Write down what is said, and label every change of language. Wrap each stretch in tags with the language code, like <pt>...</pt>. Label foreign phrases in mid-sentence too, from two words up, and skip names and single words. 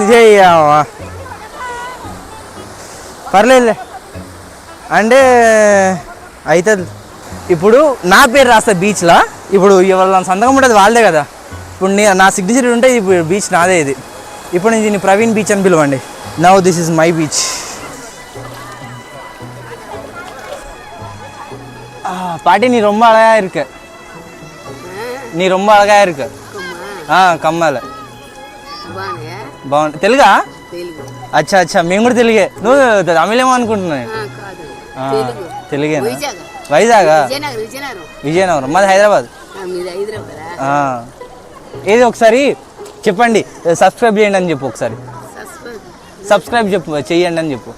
<te>చెయ్యమ్మా పర్లేదులే అంటే అవుతుంది. ఇప్పుడు నా పేరు రాస్తా బీచ్లో. ఇప్పుడు వాళ్ళ సంతకం ఉంటుంది వాళ్ళదే కదా. ఇప్పుడు నా సిగ్నేచర్ ఉంటే ఇప్పుడు బీచ్ నాదే. ఇది ఇప్పుడు నేను దీన్ని ప్రవీణ్ బీచ్ అని పిలవండి.</te> <en>Now this is my beach.</en> <ta>பாட்டி நீ ரொம்ப அழகா இருக்க, நீ ரொம்ப அழகா இருக்க.</ta> <te>கம்மால బాగుంది. తెలుగా? తెలుగు. అచ్చా అచ్చా, మేము కూడా తెలుగే. నువ్వు తమిళేమో అనుకుంటున్నాను. తెలుగు. తెలుగేనా? వైజాగ్. వైజాగా? విజయనగరం. విజయనగరం. మాది హైదరాబాద్. మీది హైదరాబాద్. ఏది ఒకసారి చెప్పండి, సబ్స్క్రైబ్ చేయండి అని చెప్పు. ఒకసారి సబ్స్క్రైబ్ చెప్పు, చెయ్యండి అని చెప్పు.</te>